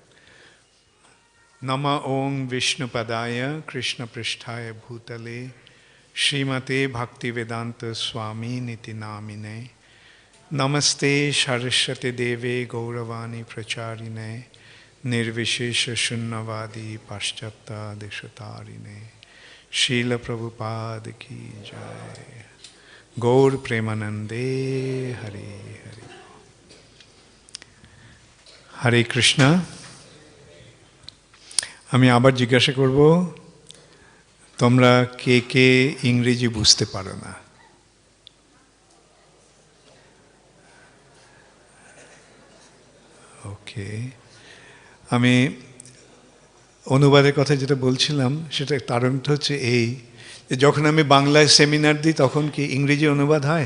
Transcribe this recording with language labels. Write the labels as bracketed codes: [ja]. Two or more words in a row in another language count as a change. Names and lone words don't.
[sa] नमः ॐ विष्णु पादाय कृष्ण प्रेष्ठाय भूतले श्रीमते भक्ति वेदान्त स्वामी नीति नामिने नमस्ते सरस्वती देवे गौरवाणी प्रचारिणे निर्विशेष शून्यवादी पाश्चात्य देशतारिणे श्रील प्रभुपाद की जय गौर प्रेमानन्दे हरि हरि हरे कृष्ण. [bn] আমি আবার জিজ্ঞাসা করব, তোমরা কে কে ইংরেজি বুঝতে পারো না? ওকে, আমি অনুবাদের কথা যেটা বলছিলাম সেটা কারণটা হচ্ছে এই যে যখন আমি বাংলায় সেমিনার দিই তখন কি ইংরেজি অনুবাদ হয়?